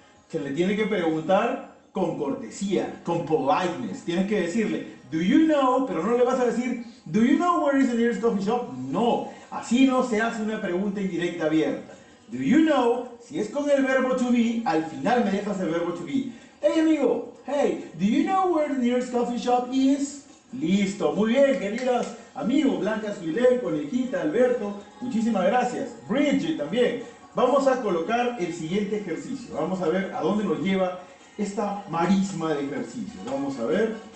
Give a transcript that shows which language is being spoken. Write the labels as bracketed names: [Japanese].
[Spanish] Se le tiene que preguntar con cortesía, con politeness. Tienes que decirle, [English] do you know, [Spanish] pero no le vas a decir, [English] do you know where is the nearest coffee shop? [Spanish] No. Así no se hace una pregunta indirecta abierta. [English] Do you know? [Spanish] Si es con el verbo to be, al final me dejas el verbo to be. [English] Hey amigo, hey, do you know where the nearest coffee shop is? [Spanish] Listo, muy bien, queridas amigos, Blanca Suilén, Conejita, Alberto, muchísimas gracias. Bridget también. Vamos a colocar el siguiente ejercicio. Vamos a ver a dónde nos lleva esta marisma de ejercicio. Vamos a ver.